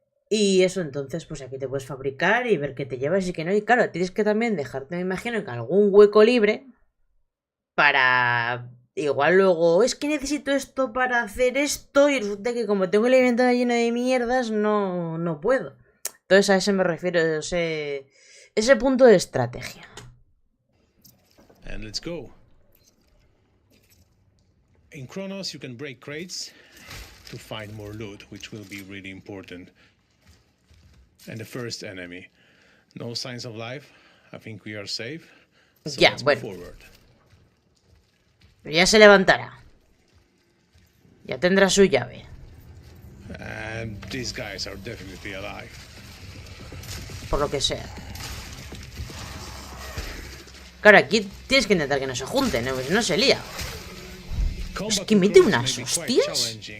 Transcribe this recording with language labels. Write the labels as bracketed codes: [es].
[es] Y eso, entonces, pues aquí te puedes fabricar y ver qué te llevas y qué no. Y claro, tienes que también dejarte, me imagino, en algún hueco libre para... Igual luego, es que necesito esto para hacer esto y resulta que como tengo el inventario lleno de mierdas, no puedo. Entonces a ese me refiero, ese punto de estrategia. [en] And let's go. In Chronos you can break crates to find more loot, which will be really important. And the first enemy. No signs of life. I think we are safe. So [es] Ya, [en] let's [es] bueno. [en] move forward. [es] Ya se levantará. Ya tendrá su llave. [en] And these guys are definitely alive. [es] Por lo que sea. Claro, aquí tienes que intentar que no se junten, ¿no? Pues no se lía. Es que mete unas hostias.